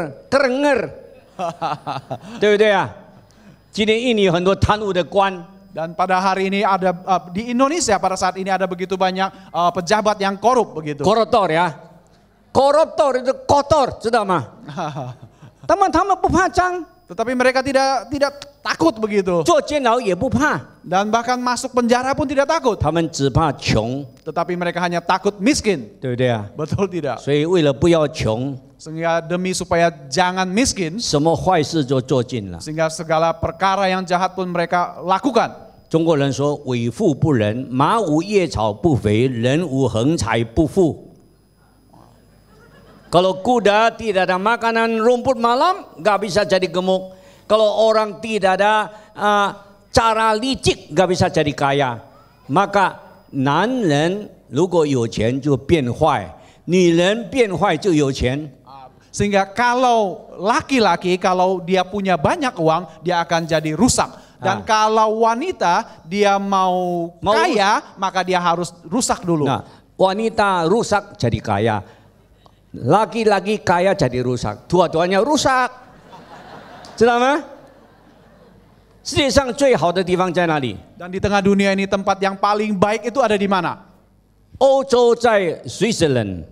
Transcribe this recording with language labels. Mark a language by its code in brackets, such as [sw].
[zh] kerenger， 对不对啊？今天印尼有很多贪污的官， [id] dan pada hari ini ada di Indonesia pada saat ini ada begitu banyak pejabat yang korup begitu. koruptor ya, koruptor itu kotor， [zh] 知道吗？他们不怕脏， [id] Tetapi mereka tidak takut begitu. [zh] 坐监牢也不怕， [id] Dan bahkan masuk penjara pun tidak takut. [zh] 他们只怕穷， [id] Tetapi mereka hanya takut miskin. [zh] 对不对啊？ [id] Betul tidak? [zh] 所以为了不要穷， [id] Sehingga demi supaya jangan miskin, [zh] 什么坏事就做尽了。 [id] sehingga segala perkara yang jahat pun mereka lakukan. [zh] 中国人说“为富不仁，马无夜草不肥，人无横财不富”。 [id] Kalau kuda tidak ada makanan rumput malam, nggak bisa jadi gemuk. Kalau orang tidak ada cara licik, nggak bisa jadi kaya. [zh] Maka 男人如果有钱就变坏，女人变坏就有钱。 [id] Sehingga kalau laki-laki, kalau dia punya banyak uang, dia akan jadi rusak. Dan kalau wanita, dia mau kaya, maka dia harus rusak dulu. Nah, wanita rusak jadi kaya, laki-laki kaya jadi rusak, dua-duanya rusak, [zh] 知道吗？世界上最好的地方在哪里？ [id] Dan di tengah dunia ini tempat yang paling baik itu ada di mana? [zh] 欧洲在 Switzerland，